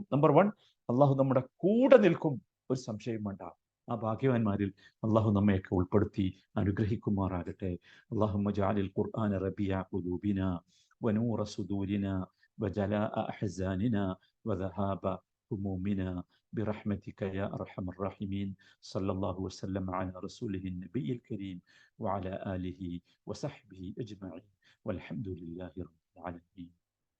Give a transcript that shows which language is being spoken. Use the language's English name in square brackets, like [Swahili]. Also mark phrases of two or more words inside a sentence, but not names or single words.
[Malayalam] നമ്പർ 1, അള്ളാഹു നമ്മുടെ കൂടെ നിൽക്കും, ഒരു സംശയം വേണ്ട. ആ ഭാഗ്യവാന്മാരിൽ അള്ളാഹു നമ്മയൊക്കെ ഉൾപ്പെടുത്തി അനുഗ്രഹിക്കുമാറാകട്ടെ. [Arabic] اللهم اجعل القرآن ربيع قلوبنا ونور صدورنا وجلاء أحزاننا وذهاب همومنا برحمتك يا أرحم الراحمين. صلى الله وسلم على رسوله النبي الكريم وعلى آله وصحبه أجمعين والحمد لله رب العالمين.